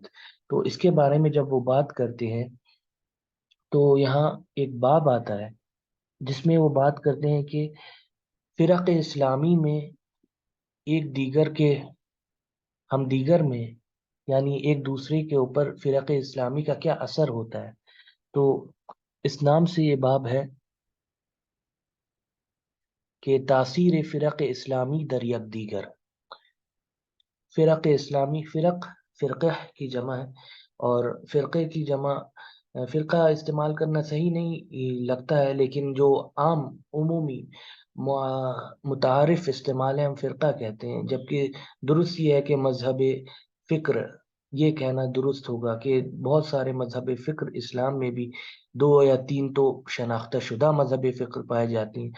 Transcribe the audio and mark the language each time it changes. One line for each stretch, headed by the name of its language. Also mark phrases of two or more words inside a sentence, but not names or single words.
Urdu: تو اس کے بارے میں جب وہ بات کرتے ہیں تو یہاں ایک باب آتا ہے جس میں وہ بات کرتے ہیں کہ فرق اسلامی میں ایک دیگر کے ہم دیگر میں، یعنی ایک دوسرے کے اوپر فرق اسلامی کا کیا اثر ہوتا ہے۔ تو اس نام سے یہ باب ہے کہ
Persian: تاثیر فرق اسلامی در یک دیگر۔
Urdu: فرق اسلامی، فرقہ کی جمع ہے، اور فرقے کی جمع فرقہ استعمال کرنا صحیح نہیں لگتا ہے، لیکن جو عام عمومی متعارف استعمال ہے ہم فرقہ کہتے ہیں، جبکہ درست یہ ہے کہ مذہب فکر، یہ کہنا درست ہوگا کہ بہت سارے مذہب فکر اسلام میں بھی 2 یا 3 تو
Persian: شناختہ شدہ
Urdu: مذہب فکر پائے جاتی ہیں۔